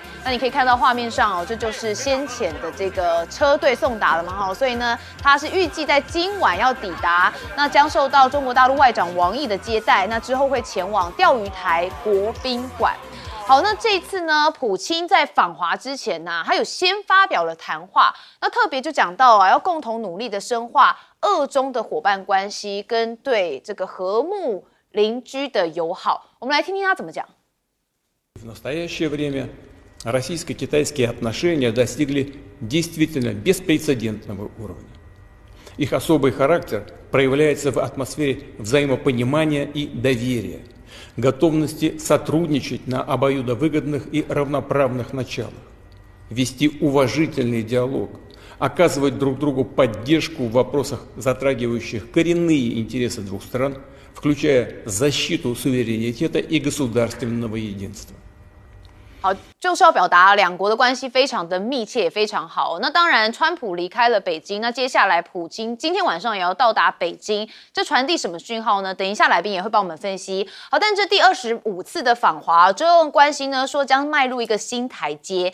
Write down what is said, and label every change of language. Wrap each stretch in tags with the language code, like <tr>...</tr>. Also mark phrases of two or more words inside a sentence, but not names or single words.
<zh>那你可以看到画面上这就是先前的这个车队送达了嘛所以呢，他是预计在今晚要抵达，那将受到中国大陆外长王毅的接待，那之后会前往钓鱼台国宾馆。好，那这一次呢，普京在访华之前他有先发表了谈话，那特别就讲到要共同努力的深化俄中的伙伴关系跟对这个和睦邻居的友好。我们来听听他怎么讲。</zh> <ru>В настоящее время российско-китайские отношения достигли действительно беспрецедентного уровня. Их особый характер проявляется в атмосфере взаимопонимания и доверия, готовности сотрудничать на обоюдовыгодных и равноправных началах, вести уважительный диалог, оказывать друг другу поддержку в вопросах, затрагивающих коренные интересы двух стран, включая защиту суверенитета и государственного единства.</ru> <zh>好，就是要表达两国的关系非常的密切，也非常好。那当然，川普离开了北京，那接下来普京今天晚上也要到达北京，这传递什么讯号呢？等一下来宾也会帮我们分析。好，但这第25次的访华，中俄关系呢说将迈入一个新台阶。</zh>